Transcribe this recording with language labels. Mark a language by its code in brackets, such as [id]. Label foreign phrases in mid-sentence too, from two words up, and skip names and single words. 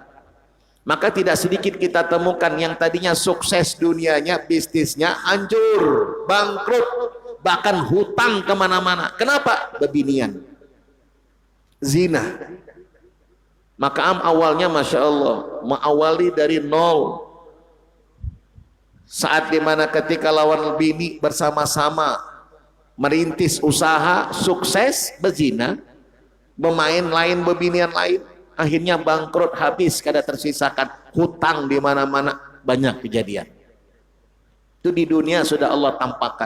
[id] Maka tidak sedikit kita temukan yang tadinya sukses dunianya, bisnisnya hancur, bangkrut, bahkan hutang kemana-mana. Kenapa? Bebinian, zina. Maka awalnya [ar] ما شاء الله [id] mengawali dari nol. Saat dimana ketika [bjn] lawan bini [id] bersama-sama merintis usaha, sukses bezina, bermain lain, bebinian lain. akhirnya bangkrut, habis, kada tersisakan, hutang di mana-mana, banyak kejadian. Itu di dunia sudah Allah tampakkan.